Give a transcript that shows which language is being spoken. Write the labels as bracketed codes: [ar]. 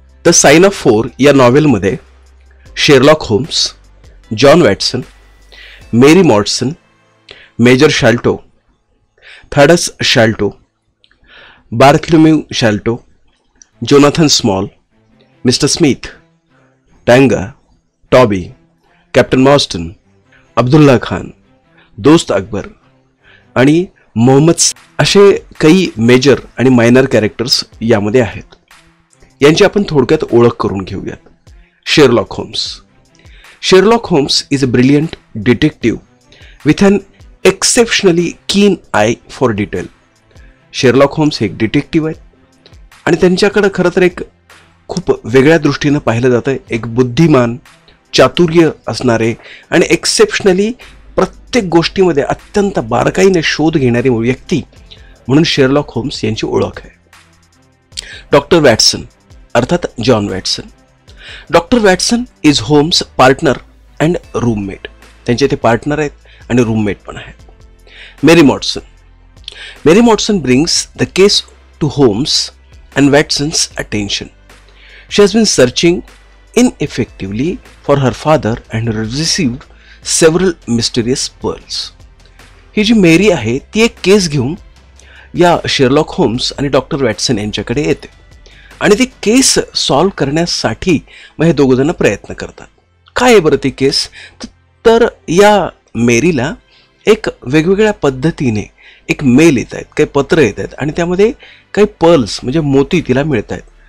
[mr] The sign of 4 या नॉवेलमध्ये Sherlock homes, John Watson, मेरी Mortensen, major शाल्टो, थॅडस शाल्टो, बार्थलोम्यू शाल्टो, Jonathan small, mister Smith, टँगा, Toby, captain मॉस्टन, Abdullah Khan, दोस्त अकबर आणि मोहम्मद असे काही मेजर आणि मायनर कॅरेक्टर्स यामध्ये आहेत. यांची आपण थोडक्यात ओळख करून घेऊयात. Sherlock homes. [en] Sherlock Holmes is a brilliant detective with an exceptionally keen eye for detail. [mr] Sherlock homes हे एक डिटेक्टिव्ह आहेत आणि त्यांच्याकडे खरं तर एक खूप वेगळ्या दृष्टीने पाहिलं जातं. एक बुद्धिमान, चातुर्य असणारे आणि एक्सेप्शनली प्रत्येक गोष्टीमध्ये अत्यंत बारकाईने शोध घेणारी व्यक्ती म्हणून शेरलॉक होम्स यांची ओळख आहे. [en] doctor Watson [mr] अर्थात [en] John Watson. Doctor Watson is Holmes partner and roommate. [mr] त्यांचे ते पार्टनर आहेत आणि रूममेट पण आहेत. मेरी मॉडसन. [en] Mary Morstan brings the case to Holmes and Watson's attention. She has been searching ineffectively for her father and received several mysterious pearls. [mr] ही जी मेरी आहे ती एक केस घेऊन या शेरलॉक होम्स आणि डॉक्टर वॅटसन यांच्याकडे येते आणि ती केस सॉल्व्ह करण्यासाठी मग हे दोघं जण प्रयत्न करतात. काय आहे बरं ती केस? तर या मेरीला एक वेगवेगळ्या पद्धतीने एक मेल येत आहेत, काही पत्र येत आहेत आणि त्यामध्ये काही पर्ल्स म्हणजे मोती तिला मिळत आहेत.